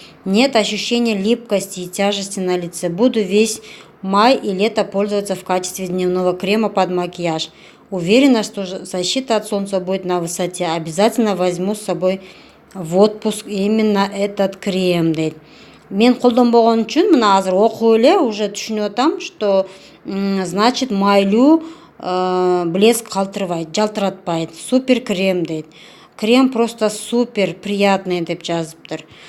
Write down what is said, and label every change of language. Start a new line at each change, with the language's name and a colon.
Russian: Нет ощущения липкости и тяжести на лице. Буду весь май и лето пользоваться в качестве дневного крема под макияж. Уверена, что защита от солнца будет на высоте. Обязательно возьму с собой в отпуск именно этот крем.
Kyrgyz: мен колдонбогон үчүн мына азыр окуп эле уже түшүнүп атам,
Russian: что значит
Kyrgyz: майлуу блеск калтырбайт, жалтыратпайт. Супер крем дейт.
Russian: Крем просто супер приятный
Kyrgyz: деп жазыптыр.